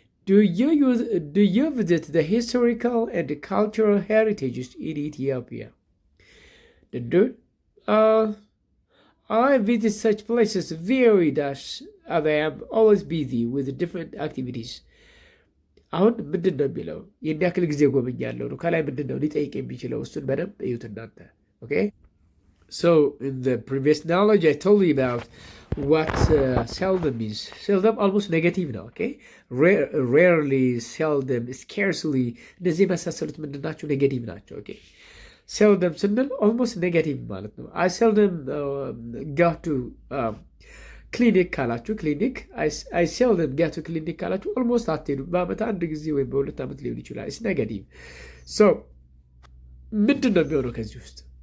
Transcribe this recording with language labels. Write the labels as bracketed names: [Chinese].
[English] Do you visit the historical and cultural heritages in Ethiopia? Dandur. I visit such places very dash as I am always busy with different activities. [Amharic] አሁን ምንድን ነው የሚለው? ይህን ያክል ጊዜ ጎበኛለሁ ነው። ከላይ ምንድን ነው ሊጠይቅ የሚችለው? እሱን በደንብ እዩት እናንተ። [English] ኦኬ so in the previous knowledge I told you about what seldom is. seldom almost negative ነው። ኦኬ rarely, seldom, scarcely [Amharic] እነዚህ የመሳሰሉት ምንድን ናቸው? ኔጌቲቭ ናቸው። ኦኬ seldom ስንል almost ኔጌቲቭ ማለት ነው። [English] I seldom go to [Amharic] ክሊኒክ ካላችሁ ክሊኒክ አይ ሴልደም ጌት ቱ ክሊኒክ ካላችሁ ኦልሞስት አትሄዱም። በአመት አንድ ጊዜ ወይም በሁለት ዓመት ሊሆን ይችላል። ኢትስ ኔጋቲቭ። ሶ ምንድን ነው የሚሆነው ከዚህ ውስጥ?